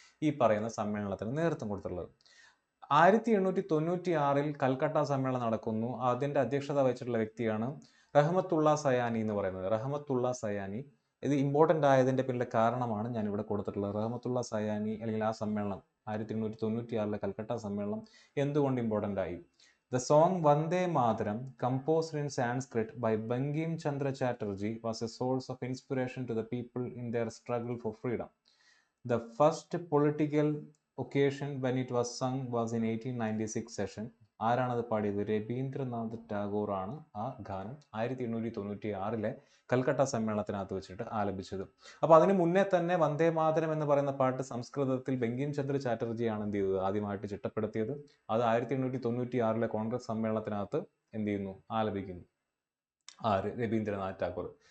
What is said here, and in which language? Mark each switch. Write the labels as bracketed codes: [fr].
[ml] ഈ പറയുന്ന സമ്മേളനത്തിന് നേതൃത്വം കൊടുത്തിട്ടുള്ളത്. 1896 കൽക്കട്ട സമ്മേളനം നടക്കുന്നു. അതിന്റെ അധ്യക്ഷത വഹിച്ചിട്ടുള്ള വ്യക്തിയാണ് റഹ്മത്തുള്ള സയാനി എന്ന് പറയുന്നത്. റഹ്മത്തുള്ള സയാനി ഇത് ഇമ്പോർട്ടൻ്റ് ആയതിന്റെ പിന്നിലെ കാരണമാണ് ഞാൻ ഇവിടെ കൊടുത്തിട്ടുള്ളത്. റഹ്മത്തുള്ള സയാനി അല്ലെങ്കിൽ ആ സമ്മേളനം 1896 കൽക്കട്ട സമ്മേളനം എന്തുകൊണ്ട് ഇമ്പോർട്ടൻ്റ് ആയി? [en] The song Vande Mataram, composed in Sanskrit by Bankim Chandra Chatterjee, was a source of inspiration to the people in their struggle for freedom. The first political occasion when it was sung was in 1896 session. [ml] ആരാണത് പാടിയത്? രവീന്ദ്രനാഥ് ടാഗോർ ആണ് ആ ഗാനം 1896 കൽക്കട്ട സമ്മേളനത്തിനകത്ത് വെച്ചിട്ട് ആലപിച്ചത്. അപ്പോൾ അതിന് മുന്നേ തന്നെ വന്ദേ മാതരം എന്ന് പറയുന്ന പാട്ട് സംസ്കൃതത്തിൽ ബങ്കിം ചന്ദ്ര ചാറ്റർജിയാണ് എന്ത് ചെയ്തത്? ആദ്യമായിട്ട് ചിട്ടപ്പെടുത്തിയത്. അത് 1896 കോൺഗ്രസ് സമ്മേളനത്തിനകത്ത് എന്ത് ചെയ്യുന്നു? ആലപിക്കുന്നു. ആര്? രവീന്ദ്രനാഥ് ടാഗോർ.